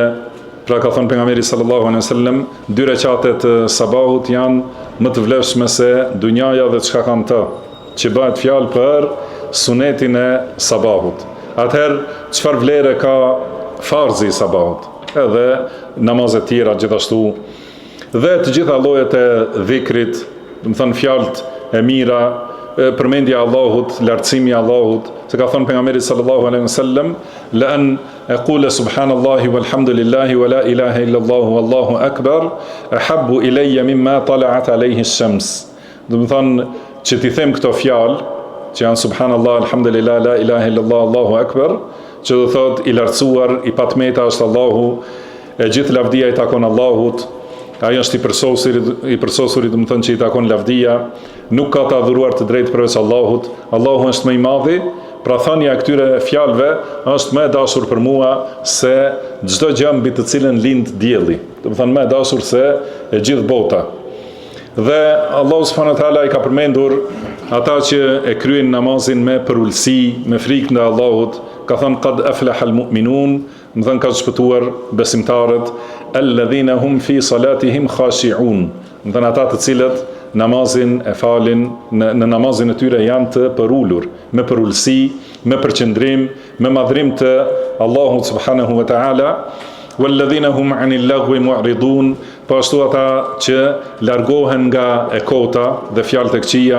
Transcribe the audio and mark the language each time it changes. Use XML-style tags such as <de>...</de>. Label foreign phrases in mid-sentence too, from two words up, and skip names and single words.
<sq>Pra ka thënë pejgamberi</sq> <ar>صلى الله عليه وسلم,</ar> <sq>2 rekate të sabahut janë më të vlefshme se dunjaja dhe çka kanë të, që bëhet fjalë për sunetin e sabahut. Atëherë çfarë vlere ka farzi i sabahut, edhe namazet tjera gjithashtu, dhe të gjitha llojet e dhikrit, domethënë fjalët e mira, përmendja e Allahut, lartësimi i Allahut, se ka thënë pejgamberi</sq> <ar>صلى الله عليه وسلم, لأن أقول سبحان الله والحمد لله ولا إله إلا الله والله أكبر أحب إلي مما طلعت عليه الشمس.</ar> <sq>Domethënë që ti them këto fjalë, që janë</sq> <ar>سبحان الله، الحمد لله، لا إله إلا الله، الله أكبر,</ar> <sq>që do thot i lartësuar, i patmeta është Allahu, e gjithë lavdia i takon Allahut, ai është i përsosuri, do të thonë që i takon lavdia, nuk ka të adhuruar të drejtë përveç Allahut, Allahu është më i madhi. Pra thënia e këtyre fjalëve është më e dashur për mua se çdo gjë mbi të cilën lind dielli, do të thonë më e dashur se e gjithë bota. Dhe Allahu</sq> <ar>سبحانه وتعالى</ar> <sq>i ka përmendur ata që e kryejnë namazin me përulësi, me frikë ndaj Allahut, ka thënë</sq> <ar>قد أفلح المؤمنون,</ar> <sq>do të thonë ka shpëtuar besimtarët,</sq> <ar>الذين هم في صلاتهم خاشعون,</ar> <sq>do të thonë ata të cilët namazin e falin, në namazin e tyre janë të përulur, me përulësi, me përqendrim, me madhrim të Allahut</sq> <ar>سبحانه وتعالى. والذين هم عن اللغو معرضون,</ar> <sq>po ashtu ata që largohen nga e kota dhe fjalët e këqija.</sq>